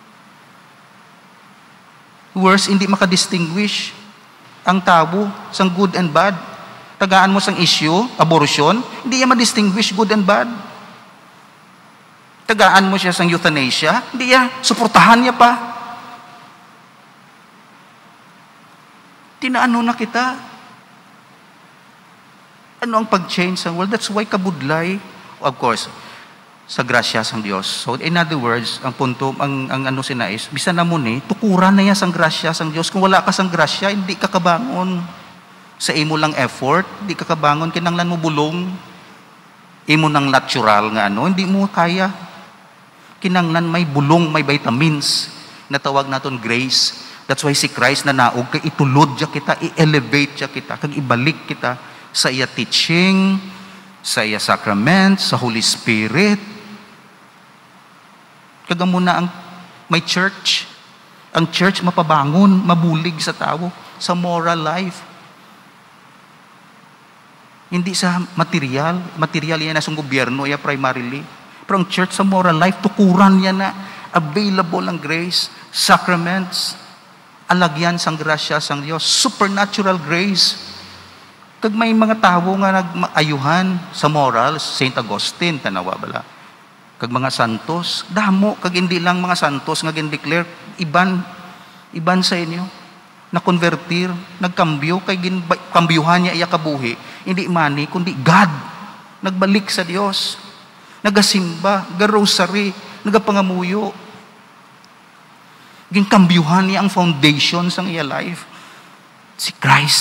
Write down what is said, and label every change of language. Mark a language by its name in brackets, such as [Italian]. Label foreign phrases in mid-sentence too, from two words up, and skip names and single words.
[Hiligaynon] Worse, hindi makadistinguish ang tao sang [English] good and bad. [Hiligaynon] Tagaan mo sang issue, abortion, hindi niya ma-distinguish [English] good and bad. [Hiligaynon] Tagaan mo siya sang euthanasia, hindi niya, suportahan niya pa. Tinaano na kita. Ano ang pag-change sa world? [English] That's why [Hiligaynon] kabudlay, [English] of course, [Hiligaynon] sa grasya sang Dios. [English] So in other words, [Hiligaynon] ang punto, ang ano sinais, bisan na mo ni, tukuran na yan sang grasya sang Dios. Kung wala ka sang grasya, hindi ka kabangon. Sa imo lang effort, hindi ka kabangon, kinanglan mo bulong. Imo nang natural nga ano, hindi mo kaya. Kinanglan may bulong, may vitamins, na tawag naton grace. [English] That's why [Hiligaynon] si Christ na naog, kay itulod siya kita, i-elevate siya kita, kag ibalik kita sa iya teaching, sa iya sacrament, sa [English] Holy Spirit. [Hiligaynon] Kaga muna ang may church. Ang church mapabangon, mabulig sa tao, sa moral life. Hindi sa material. Material yan na sa gobyerno, yan primarily. Pero ang church sa moral life, tukuran yan na available ang grace, sacraments, alagyan sang grasya sang Diyos, [English] supernatural grace. [Hiligaynon] Kag may mga tao nga nag-ayuhan sa morals, St. Augustine, tanawa bala. Kag mga santos, damo, kag hindi lang mga santos nga gin-declare, iban sa inyo, na-convertir, nagkambyo, kay kambyuhan niya iya kabuhi, hindi money, kundi God, nagbalik sa Dios, nagasimba, nag-rosary, nagapangamuyo, ginkambyuhan niya ang foundation sang iya life, si Christ.